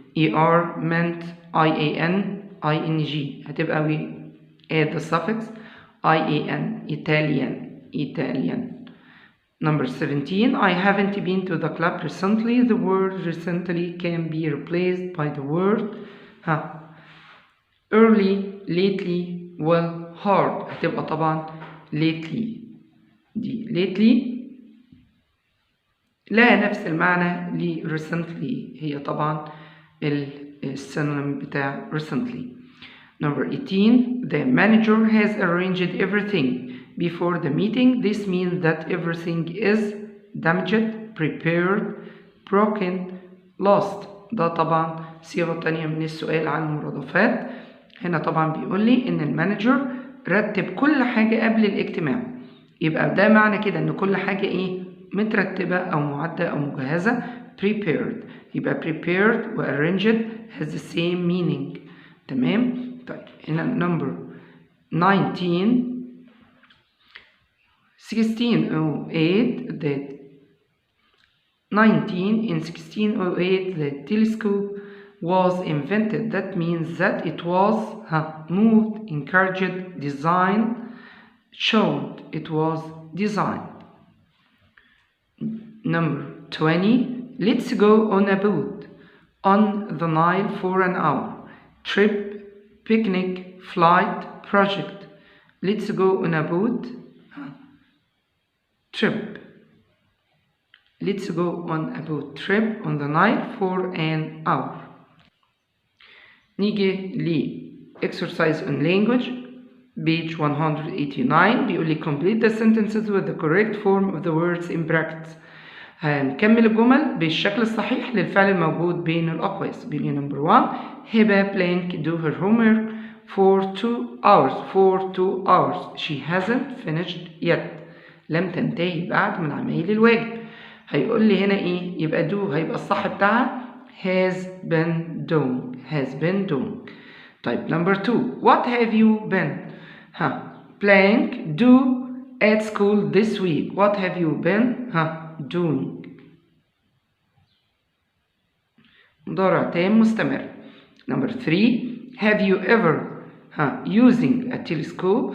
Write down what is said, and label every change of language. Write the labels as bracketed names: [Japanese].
[English] er meant ian ing. [Arabic] هتبقى [English] we add the suffix ian Italian. Italian. Number 17, I haven't been to the club recently. The word recently can be replaced by the word early, lately, well, hard. [Arabic] هتبقى طبعا lately. دي lately لها نفس المعنى ل recently، هي طبعا السينونيم بتاع recently. [English] Number 18, the manager has arranged everything before the meeting. This means that everything is damaged, prepared, broken, lost. [Arabic] ده طبعا صيغة تانية من السؤال عن المرادفات. هنا طبعا بيقول لي إن المانجر رتب كل حاجة قبل الاجتماع، يبقى ده معنى كده إن كل حاجة إيه؟ مترتبة أو معدة أو مجهزة. [English] prepared، [Arabic] يبقى [English] prepared و arranged has the same meaning. [Arabic] تمام؟ طيب هنا [English] number 19 1608 in 1608 the telescope was invented. That means that it was moved, encouraged, designed, showed. It was designed. Number 20, let's go on a boat on the Nile for an hour. Trip, picnic, flight, project. Let's go on a boat. Trip. Let's go on a boat trip on the Nile for an hour. [Arabic] نيجي ل [English] exercise on language page 189. [Arabic] بيقول لي [English] complete the sentences with the correct form of the words in brackets. [Arabic] هنكمل الجمل بالشكل الصحيح للفعل الموجود بين الأقواس. بيقول لي [English] number 1 هبة blank do her homework for 2 hours. For 2 hours. She hasn't finished yet. [Arabic] لم تنتهي بعد من عمايل الواجب. هيقول لي هنا ايه؟ يبقى do هيبقى الصح بتاعها [English] has been doing. Has been doing. [Arabic] طيب [English] number 2 what have you been blank do at school this week. What have you been doing. [Arabic] مضارع تام مستمر. [English] number 3 have you ever using a telescope.